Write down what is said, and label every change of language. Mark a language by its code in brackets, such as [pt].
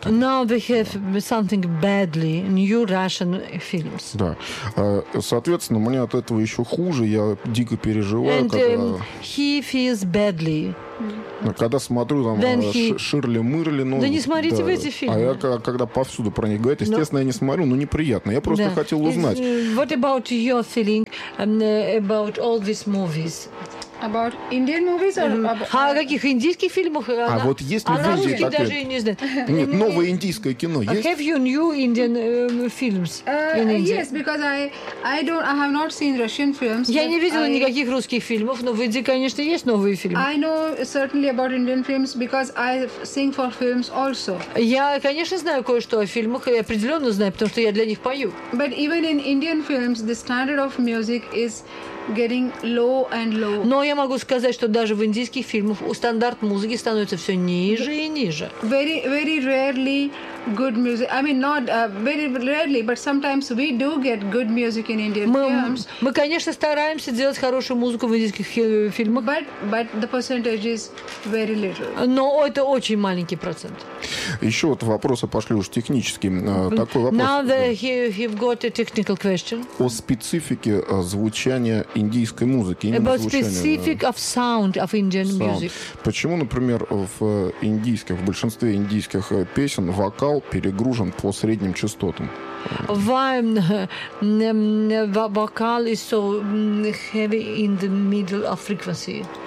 [en] Now we have something badly, new Russian films. [ru] Да. Соответственно, мне от этого еще хуже. Я дико переживаю, [en] And, [ru] когда... [en] He feels badly. [ru] Когда смотрю там Ширли-мырли, ну да, не смотрите, да, в эти фильмы. А я когда повсюду про них говорят, естественно, я не смотрю, но неприятно. Я просто хотел узнать. [en] What about your feeling about all these movies? About Indian movies or about... [ru] А о каких индийских фильмах? А вот есть ли вы здесь ответ? Даже не знаю. Нет, новое индийское кино есть? [en] Have you new Indian films in India? Yes, because I have not seen Russian films. [ru] Я не видела никаких русских фильмов, но в Индии, конечно, есть новые фильмы. [en] I know certainly about Indian films because I sing for films also. [ru] Я, конечно, знаю кое-что о фильмах, и определенно знаю, потому что я для них пою. [en] But even in Indian films, the standard of music is... Getting low and low. [ru] Но я могу сказать, что даже в индийских фильмах стандарт музыки становится все ниже и ниже. [en] Very, very rarely good music. I mean, not very rarely, but sometimes we do get good music in Indian films. [ru] Мы, конечно, стараемся делать хорошую музыку в индийских фильмах. [en] But the percentage is very little. [ru] Но это очень маленький процент. Еще вот вопросы пошли уж техническим. Такой вопрос. [en] Now that you've got a technical question. [ru] О специфике звучания индийской музыки. [en] About specific of sound of Indian music. [ru] Почему, например, в большинстве индийских песен вокал перегружен по средним частотам? [en] Why vocal is so heavy in the middle of frequency?